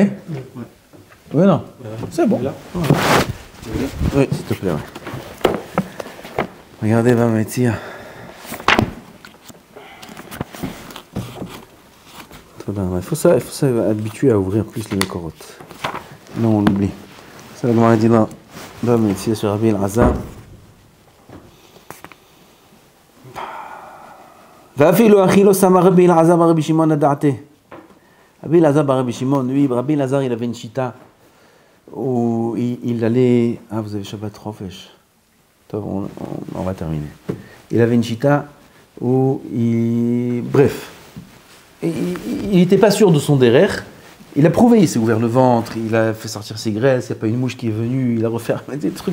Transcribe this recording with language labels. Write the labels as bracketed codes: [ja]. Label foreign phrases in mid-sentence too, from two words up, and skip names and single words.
[fr] Oui, non? C'est bon. Oui, s'il te plaît, ouais. Regardez Baba Metzia. Il faut s'habituer à ouvrir plus les corottes. Non, on l'oublie. C'est la Gemara dit là, Baba Metzia sur Rabbi Elazar. [he] ואפילו אחי לא שמה רבי אלעזר ברבי שמעון לדעתי. [fr] רבי אלעזר ברבי שמעון, lui, Rabbi Elazar, il avait une chita où il allait... Ah, vous avez [he] שבת חופש. [fr] On va terminer. Il avait une chita où bref, il n'était pas sûr de son derer. Il a prouvé, il s'est ouvert le ventre, il a fait sortir ses graisses, il n'y a pas une mouche qui est venue, il a refermé des trucs...